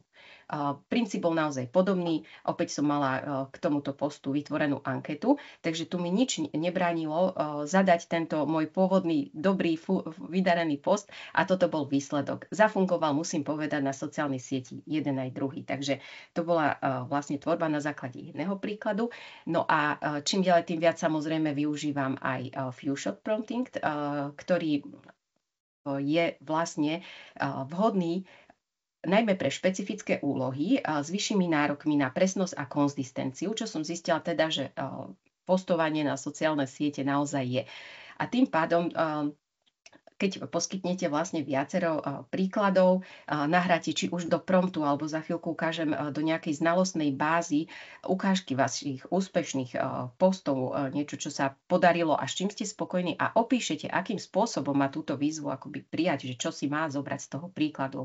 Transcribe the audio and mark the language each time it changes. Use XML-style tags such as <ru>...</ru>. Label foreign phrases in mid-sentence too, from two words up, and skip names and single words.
<sk>Princíp bol naozaj podobný, opäť som mala k tomuto postu vytvorenú anketu, takže tu mi nič nebránilo zadať tento môj pôvodný, dobrý, vydarený post a toto bol výsledok. Zafungoval, musím povedať, na sociálnej sieti jeden aj druhý, takže to bola vlastne tvorba na základe jedného príkladu. No a čím ďalej, tým viac samozrejme využívam aj</sk> <en>few shot prompting,</en> <sk>ktorý je vlastne vhodný najmä pre špecifické úlohy s vyššími nárokmi na presnosť a konzistenciu, čo som zistila teda, že postovanie na sociálne siete naozaj je. A tým pádom keď poskytnete vlastne viacero príkladov, nahráte či už do promptu, alebo za chvíľku ukážem do nejakej znalostnej bázy ukážky vašich úspešných postov, niečo, čo sa podarilo a s čím ste spokojní a opíšete, akým spôsobom má túto výzvu akoby prijať, že čo si má zobrať z toho príkladu.</sk>